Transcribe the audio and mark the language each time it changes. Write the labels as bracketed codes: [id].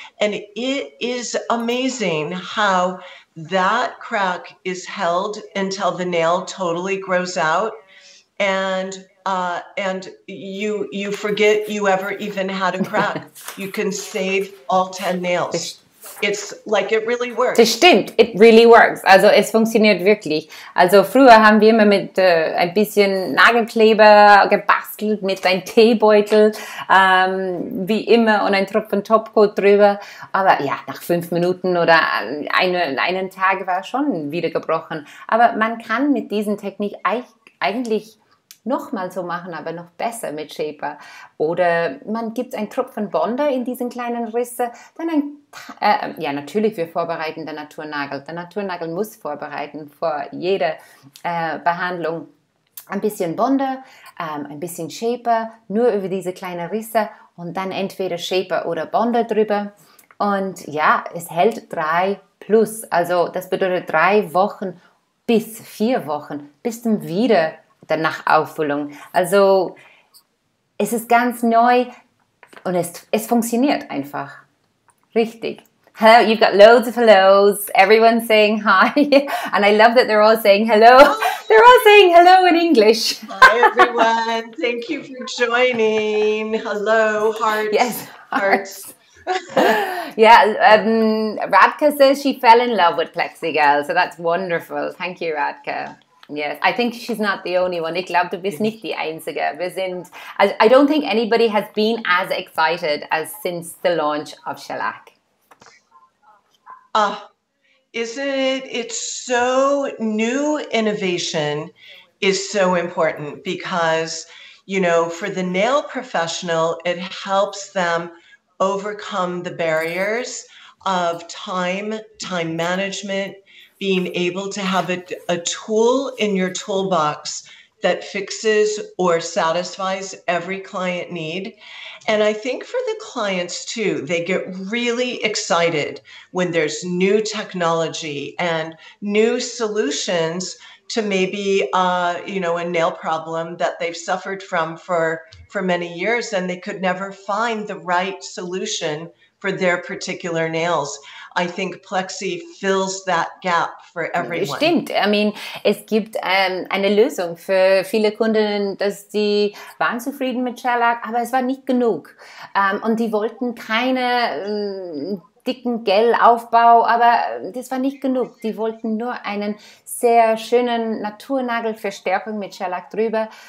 [en] And it is amazing how that crack is held until the nail totally grows out. And you forget you ever even had a crack. You can save all 10 nails. It's like it really works. [de] Das stimmt, [en] it really works. [de] Also es funktioniert wirklich. Also früher haben wir immer mit ein bisschen Nagelkleber gebastelt, mit einem Teebeutel, wie immer, und ein Tropfen Topcoat drüber. Aber ja, nach 5 Minuten oder einen Tag war es schon wieder gebrochen. Aber man kann mit diesen Technik eigentlich nochmal so machen, aber noch besser mit Shaper. Oder man gibt einen Tropfen Bonder in diesen kleinen Risse, dann ja, natürlich, wir vorbereiten den Naturnagel. Der Naturnagel muss vorbereiten vor jeder Behandlung. Ein bisschen Bonder, ein bisschen Shaper, nur über diese kleinen Risse und dann entweder Shaper oder Bonder drüber. Und ja, es hält 3+. Also das bedeutet 3 Wochen bis 4 Wochen, bis dann wieder nach Auffüllung. Also es ist ganz neu und es funktioniert einfach. Richtig. [en] Hello, you've got loads of hellos. Everyone's saying hi. And I love that they're all saying hello. They're all saying hello in English. Hi, everyone. Thank you for joining. Hello, hearts. Yes, hearts. Yeah, Radka says she fell in love with PLEXIGEL. So that's wonderful. Thank you, Radka. Yes, I think she's not the only one. [de] Ich glaube, du bist nicht die Einzige. [en] I don't think anybody has been as excited as since the launch of Shellac. Isn't it? It's so new. Innovation is so important because, you know, for the nail professional, it helps them overcome the barriers of time management, being able to have a tool in your toolbox that fixes or satisfies every client need. And I think for the clients too, they get really excited when there's new technology and new solutions to maybe, you know, a nail problem that they've suffered from for many years, and they could never find the right solution for their particular nails. I think Plexi fills that gap for everyone. [de] Stimmt. [en] I mean, [de] es gibt eine Lösung für viele Kunden, dass die waren zufrieden mit Shellac, aber es war nicht genug. Und die wollten keine dicken Gel-Aufbau, aber das war nicht genug. Die wollten nur einen sehr schönen Naturnagelverstärkung mit Shellac drüber.